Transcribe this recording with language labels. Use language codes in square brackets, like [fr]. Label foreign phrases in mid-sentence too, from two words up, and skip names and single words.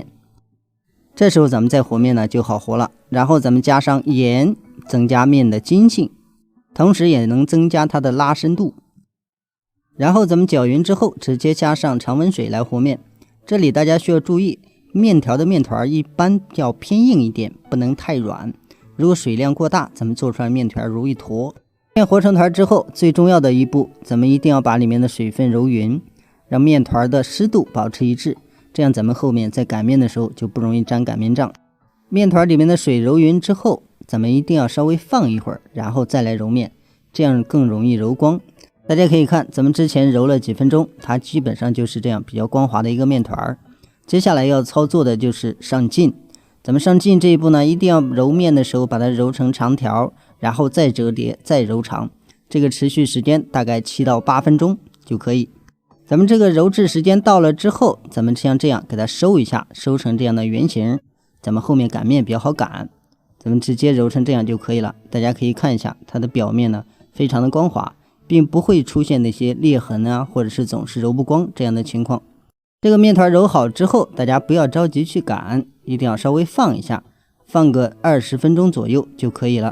[zh] 這時候咱們再和麵呢就好和了。然後咱們加上鹽，增加麵的筋性，同時也能增加它的拉伸度。然後咱們攪勻之後，直接加上常溫水來和麵。這裡大家需要注意，麵條的麵團一般要偏硬一點，不能太軟。如果水量過大，咱們做出來麵團容易坨。面和成團之後，最重要的一步，咱們一定要把裡面的水分揉匀，讓麵團的濕度保持一致，這樣咱們後面在擀面的時候就不容易粘擀面杖。麵團裡面的水揉匀之後，咱們一定要稍微放一會兒，然後再來揉面，這樣更容易揉光。大家可以看，咱們之前揉了幾分鐘，它基本上就是這樣比較光滑的一個麵團。接下來要操作的就是上勁。咱們上勁這一步呢，一定要揉面的時候把它揉成長條，然後再折疊，再揉長。這個持續時間大概7到8分鐘就可以。咱們這個揉製時間到了之後，咱們像這樣給它收一下，收成這樣的圓形。咱們後面擀面比較好擀，咱們直接揉成這樣就可以了。大家可以看一下它的表面呢，非常的光滑，並不會出現那些裂痕啊，或者是總是揉不光這樣的情況。這個麵團揉好之後，大家不要着急去擀，一定要稍微放一下，放個20分鐘左右就可以了。